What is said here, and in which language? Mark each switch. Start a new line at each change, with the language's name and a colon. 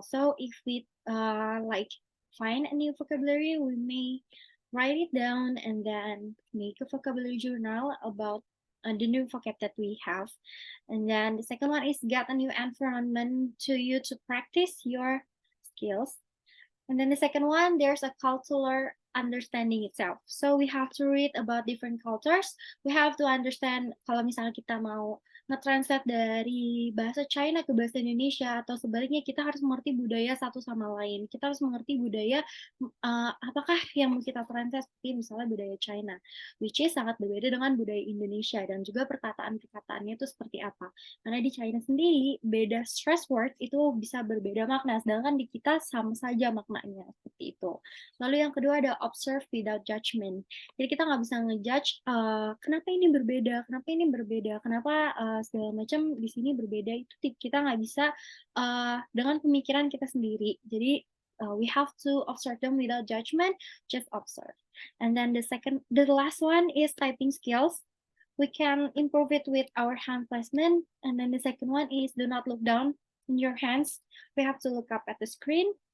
English: So if we find a new vocabulary, we may write it down and then make a vocabulary journal about the new vocab that we have. And then the second one is get a new environment to you to practice your skills. And then the second one, there's a cultural understanding itself. So we have to read about different cultures. We have to understand
Indonesian: kalau misalnya kita mau nge-translate dari bahasa China ke bahasa Indonesia atau sebaliknya, kita harus mengerti budaya satu sama lain. Kita harus mengerti budaya apakah yang mau kita translate, seperti misalnya budaya China,
English: which is
Indonesian: sangat berbeda dengan budaya Indonesia, dan juga perkataan-perkataannya itu seperti apa. Karena di China sendiri, beda stress word itu bisa berbeda makna, sedangkan di kita sama saja maknanya, seperti itu. Lalu yang kedua ada
English: observe without judgment.
Indonesian: Jadi kita nggak bisa ngejudge kenapa ini berbeda, kenapa segala macam di sini berbeda, itu kita nggak bisa dengan pemikiran kita sendiri. Jadi
English: we have to observe them without judgment, just observe. And then the last one is typing skills. We can improve it with our hand placement. And then the second one is do not look down in your hands. We have to look up at the screen.